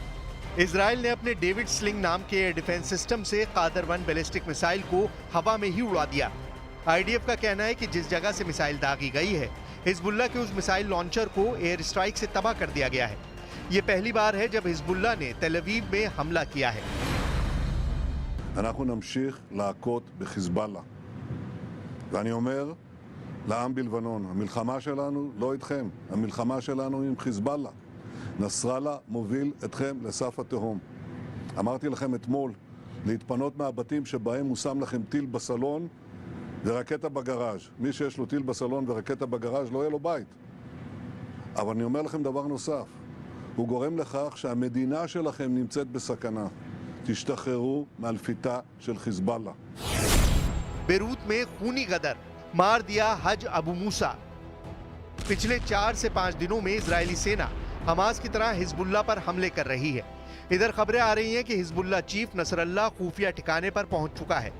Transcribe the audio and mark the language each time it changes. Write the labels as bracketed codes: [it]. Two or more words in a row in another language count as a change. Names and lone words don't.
[hi] इजराइल ने अपने डेविड स्लिंग नाम के [en] air defense system [hi] से कादर 1 [en] ballistic missile [hi] को हवा में ही उड़ा दिया। आईडीएफ का कहना है कि जिस जगह से मिसाइल दागी गई है, हिजबुल्लाह के उस [en] missile launcher [hi] को [en] air strike [hi] से तबाह कर दिया गया है। ये पहली बार है जब हिजबुल्लाह ने तेल अवीव में हमला किया है। [he] אנחנו נמשיך להכות בחיזבאללה. ואני אומר לעם בלבנון, המלחמה שלנו לא איתכם, המלחמה שלנו עם חיזבאללה. נסראללה מוביל אתכם לסף התהום. אמרתי לכם אתמול להתפנות מהבתים שבהם מושם לכם טיל בסלון ורקטה בגראז'. מי שיש לו טיל בסלון ורקטה בגראז' לא יהיה לו בית. אבל אני אומר לכם דבר נוסף, הוא גורם לכך שהמדינה שלכם נמצאת בסכנה. תשתחררו מהלפיתה של חיזבאללה. [hi] बेरूत में खूनी गदर, मार दिया हज अबू मूसा। पिछले 4 से 5 दिनों में इजरायली सेना हमास की तरह हिजबुल्लाह पर हमले कर रही है। इधर खबरें आ रही हैं कि हिजबुल्लाह चीफ नसरल्लाह खुफिया ठिकाने पर पहुंच चुका है।